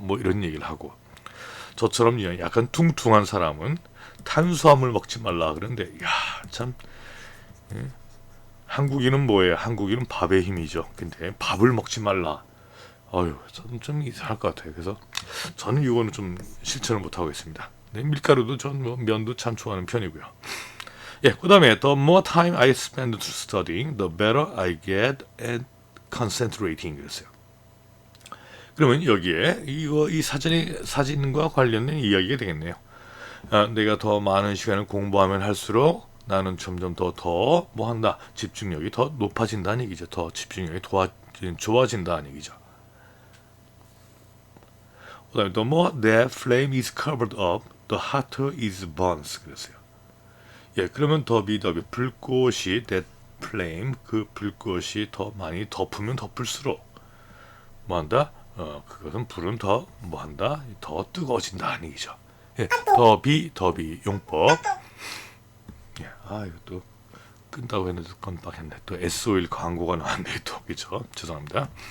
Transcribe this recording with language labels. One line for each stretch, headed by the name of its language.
Korean: 뭐 이런 얘기를 하고 저처럼 약간 퉁퉁한 사람은 탄수화물 먹지 말라 그러는데 참. 예. 한국인은 뭐예요? 한국인은 밥의 힘이죠. 근데 밥을 먹지 말라. 저는 좀 이상할 것 같아요. 그래서 저는 이거는 좀 실천을 못 하고 있습니다. 네, 밀가루도 전 면도 참 좋아하는 편이고요. 예, 그다음에
English: the more time I spend studying, the better I get at concentrating
Korean: 그랬어요. 그러면 여기에 이 사진과 관련된 이야기가 되겠네요. 내가 더 많은 시간을 공부하면 할수록 나는 점점 더 뭐한다 집중력이 더 높아진다는 얘기죠. 더 집중력이 좋아진다는 얘기죠. 그다음에
English: the more that flame is covered up, the hotter it burns
Korean: 그랬어요. 예, 그러면 더비 불꽃이
English: that flame
Korean: 그 불꽃이 더 많이 덮으면 덮을수록 뭐한다? 그것은 불은 더 뭐한다? 더 뜨거워진다는 얘기죠. 예, 더비 용법. 예, 이것도 끈다고 했는데 깜빡했네. 또 S 오일 광고가 나왔네 또 그죠? 죄송합니다.